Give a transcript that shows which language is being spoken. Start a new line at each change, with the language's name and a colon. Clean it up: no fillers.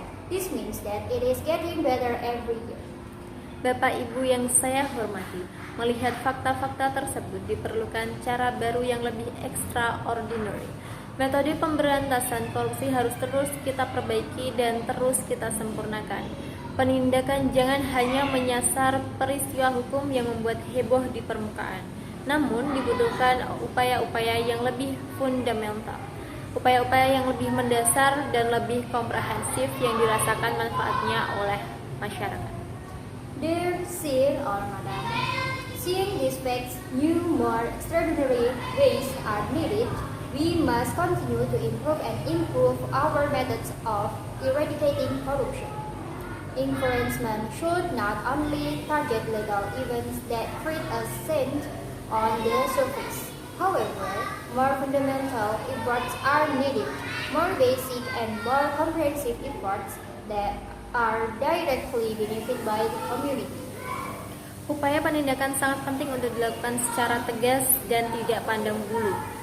English: This means that it is getting better every year.
Indonesian: Bapak Ibu yang saya hormati, melihat fakta-fakta tersebut diperlukan cara baru yang lebih extraordinary. Metode pemberantasan korupsi harus terus kita perbaiki dan terus kita sempurnakan. Penindakan jangan hanya menyasar peristiwa hukum yang membuat heboh di permukaan, namun dibutuhkan upaya-upaya yang lebih fundamental. Upaya-upaya yang lebih mendasar dan lebih komprehensif yang dirasakan manfaatnya oleh masyarakat.
English: Dear Sir or Madam, seeing these facts, new more extraordinary ways are needed. We must continue to improve our methods of eradicating corruption. Enforcement should not only target legal events that create a scent on the surface. However, more fundamental efforts are needed, more basic and more comprehensive efforts that are directly benefited by the community.
Indonesian: Upaya penindakan sangat penting untuk dilakukan secara tegas dan tidak pandang bulu.